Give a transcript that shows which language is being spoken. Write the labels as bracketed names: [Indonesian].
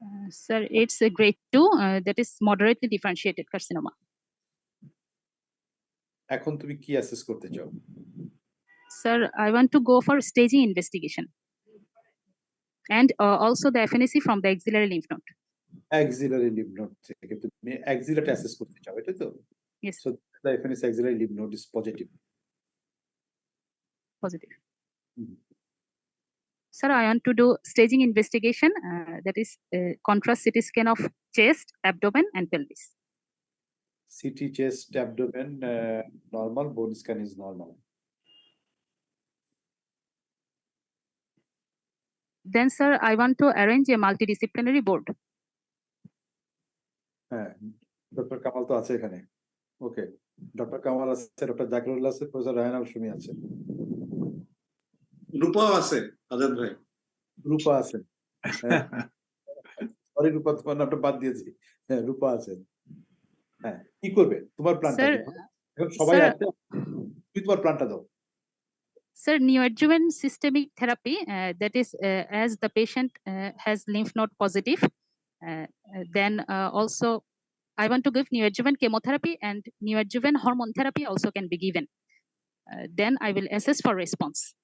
[English] Sir, it's a grade 2, that is moderately differentiated carcinoma. [Bangla] এখন তুমি কি অ্যাসেস করতে চাও? [English] Sir, I want to go for staging investigation and also the FNAC from the axillary lymph node. [Bangla] Axillary lymph node থেকে তুমি axillary assess করতে চাও, এটা তো? [English] Yes. So the FNAC axillary lymph node is positive. Positive. Sir, I want to do staging investigation, that is contrast CT scan of chest, abdomen, and pelvis. CT chest, abdomen, normal, bone scan is normal. Then, sir, I want to arrange a multidisciplinary board. [Bangla] হ্যাঁ, doctor Kamal তো আছে এখানে। ওকে, doctor Kamal আছে, doctor জাকিরুল্লাহ আছে, professor Raihan আল সুমি আছে। রূপাও আছে, আজাদ ভাই। রূপা আছে। সরি রূপা, তোমার নামটা বাদ দিয়েছি। হ্যাঁ, রূপা আছে। হ্যাঁ, কি করবে? তোমার প্ল্যানটা কি? এখন সবাই আছে, তুমি তোমার প্ল্যানটা দাও। [English] Sir, neoadjuvant systemic therapy, that is as the patient has lymph node positive, then also I want to give neoadjuvant chemotherapy, and neoadjuvant hormone therapy also can be given. Then I will assess for response.